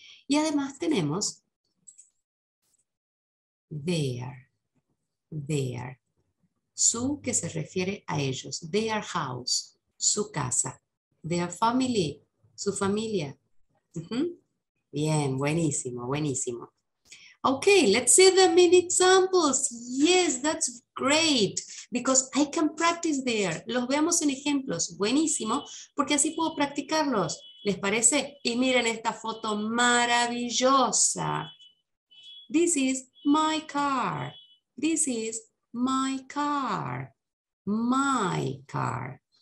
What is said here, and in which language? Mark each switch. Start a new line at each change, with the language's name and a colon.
Spanish: Y además tenemos their. Their. Su, que se refiere a ellos.
English: Their house,
Spanish: su casa.
English: Their family,
Spanish: su familia. Bien, buenísimo, buenísimo.
English: Okay, let's see them in examples. Yes, that's great, because I can practice there.
Spanish: Los veamos en ejemplos. Buenísimo, porque así puedo practicarlos. ¿Les parece? Y miren esta foto maravillosa.
English: This is my car. This is my car. My car.